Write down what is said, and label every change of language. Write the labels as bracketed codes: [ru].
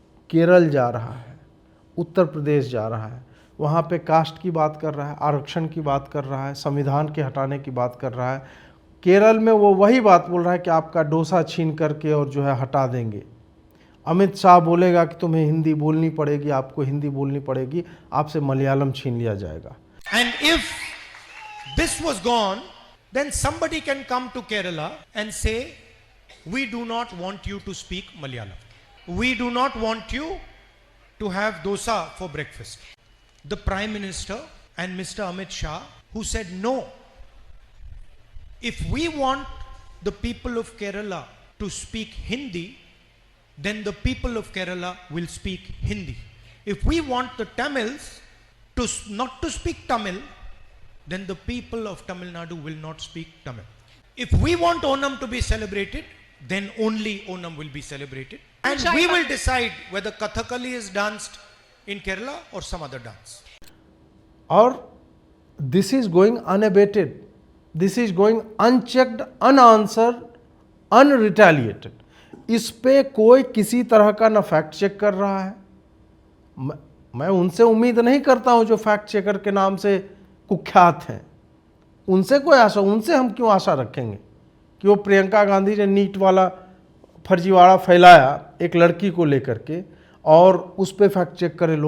[hi] केरल जा रहा है, उत्तर प्रदेश जा रहा है, वहाँ पे कास्ट की बात कर रहा है, आरक्षण की बात कर रहा है, संविधान के हटाने की बात कर रहा है। केरल में वो वही बात बोल रहा है कि आपका डोसा छीन करके और जो है हटा देंगे। अमित शाह बोलेगा कि तुम्हें हिंदी बोलनी पड़ेगी, आपको हिंदी बोलनी पड़ेगी, आपसे मलयालम छीन लिया जाएगा। [en] And if this was gone, then somebody can come to Kerala and say, we do not want you to speak Malayalam. We do not want you to have dosa for breakfast. The Prime Minister and Mr. Amit Shah, who said no. If we want the people of Kerala to speak Hindi, then the people of Kerala will speak Hindi. If we want the Tamils to not to speak Tamil, then the people of Tamil Nadu will not speak Tamil. If we want Onam to be celebrated, then only Onam will be celebrated. And we will decide whether Kathakali is danced in Kerala or some other dance. और this is going unabated, this is going unchecked, unanswered, unretaliated. [hi] इस पे कोई किसी तरह का ना fact check कर रहा है। मैं उनसे उम्मीद नहीं करता हूं जो फैक्ट चेकर के नाम से कुख्यात हैं, उनसे कोई आशा, उनसे हम क्यों आशा रखेंगे कि वो प्रियंका गांधी ने नीट वाला फर्जीवाड़ा फैलाया एक लड़की को लेकर के और उस पर फैक्ट चेक करे।